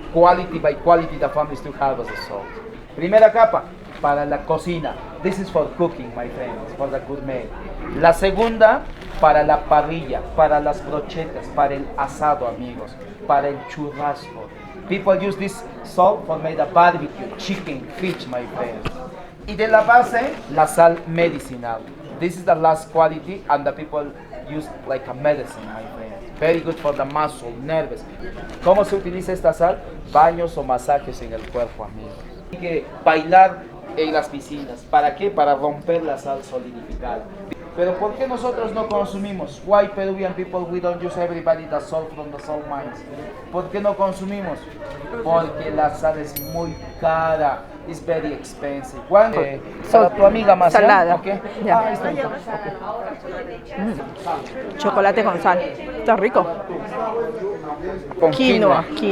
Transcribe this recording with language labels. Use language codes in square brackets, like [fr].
[en] Quality by quality, the families to harvest the salt. [es] Primera capa, para la cocina. [en] This is for cooking, my friends, for the gourmet. [es] La segunda, para la parrilla, para las brochetas, para el asado, amigos, para el churrasco. [en] People use this salt for make a barbecue, chicken, fish, my friends. [es] Y de la base, la sal medicinal. [en] This is the last quality and the people use like a medicine, my friends. Very good for the muscle, nerves. [es] ¿Cómo se utiliza esta sal? Baños o masajes en el cuerpo, amigos. Hay que bailar en las piscinas. ¿Para qué? Para romper la sal solidificada. Pero ¿por qué nosotros no consumimos? [en] Why Peruvian people we don't use everybody the salt from the salt mines? [es] ¿Por qué no consumimos? Porque la sal es muy cara. [en] It's very expensive. [es] Para tu amiga más salada. [en] Okay. [es] Ya. Ah, está bien. Chocolate con sal. Está rico. Con Quinoa.